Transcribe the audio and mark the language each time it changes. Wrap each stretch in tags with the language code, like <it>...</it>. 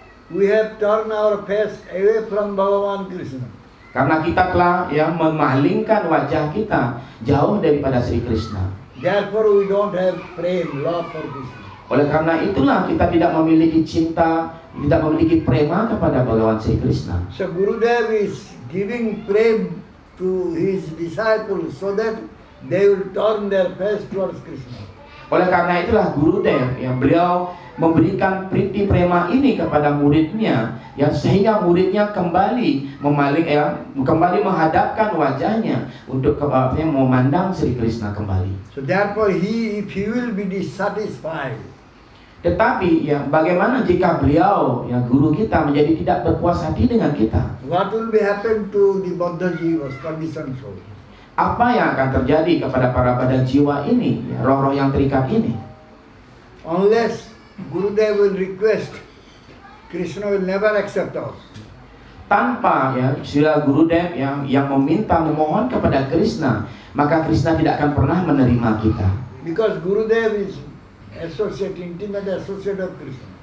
<en>We have turned our face away from Bhagavan Krishna.</en> <id>Karena kita telah ya memalingkan wajah kita jauh daripada Sri Krishna.</id> <en>Therefore we don't have prema, love for Krishna.</en> <id>Oleh karena itulah kita tidak memiliki cinta, tidak memiliki prema kepada Bhagavan Sri Krishna.</id> <en>So Gurudev is giving prema to his disciples so that they will turn their face towards Krishna.</en> <id>Oleh karena itulah Gurudev yang beliau memberikan priti prema ini kepada muridnya ya sehingga muridnya kembali kembali menghadapkan wajahnya untuk memandang Sri Krishna kembali.</id> <en>So therefore if he will be dissatisfied,</en> <id>Tetapi ya bagaimana jika beliau ya guru kita menjadi tidak berpuas hati dengan kita?</id> <en>what will be happen to the Buddha Jivas, conditioned soul?</en> <id>Apa yang akan terjadi kepada para badan jiwa ini, ya, roh-roh yang terikat ini?</id> <en>Unless Gurudev will request, Krishna will never accept us.</en> <id>Tanpa ya sila Gurudev yang meminta memohon kepada Krishna, maka Krishna tidak akan pernah menerima kita.</id> <en>Because Gurudev is intimate associate of Krishna.</en>